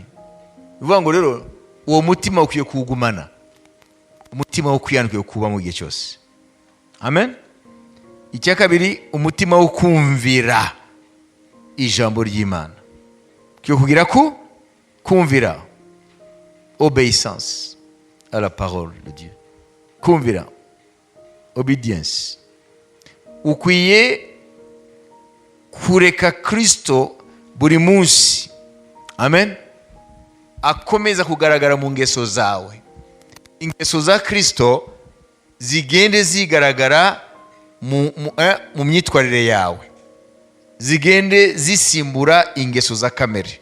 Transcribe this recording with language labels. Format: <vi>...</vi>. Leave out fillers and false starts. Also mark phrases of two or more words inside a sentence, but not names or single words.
<rw>Bivuga ngo rero uwo mutima ukwiye kuwugumana, umutima wo kwihana ukwiye kuba mu gihe cyose. Amen. Icya kabiri, umutima wo kumvira ijambo ry'Imana. Ukwiye kugira kumvira,</rw> <fr>obéissance à la parole de Dieu.</fr> <rw>Kumvira, obedience. Ukwiye kureka Kristo buri munsi, amen, akomeza kugaragara mu ngeso zawe. Ingeso za Kristo zigende zigaragara mu myitwarire yawe, zigende zisimbura ingeso za kamere.</rw>